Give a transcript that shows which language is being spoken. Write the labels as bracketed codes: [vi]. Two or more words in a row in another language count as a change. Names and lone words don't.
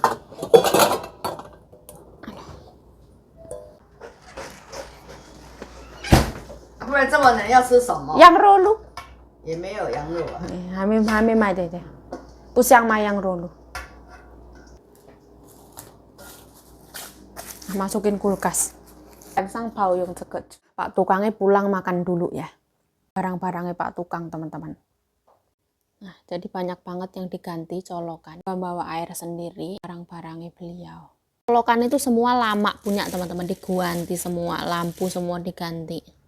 [zh] 不然这么冷要吃什么？羊肉炉。也没有羊肉啊。还没买对。不想买羊肉炉。 [id] Masukin kulkas. Sang pauyung ceket. Pak tukangnya pulang makan dulu ya. Barang-barangnya Pak Tukang teman-teman. Nah, jadi banyak banget yang diganti colokan. Bawa air sendiri, barang-barangnya beliau. Colokan itu semua lama punya teman-teman, diganti semua, lampu semua diganti.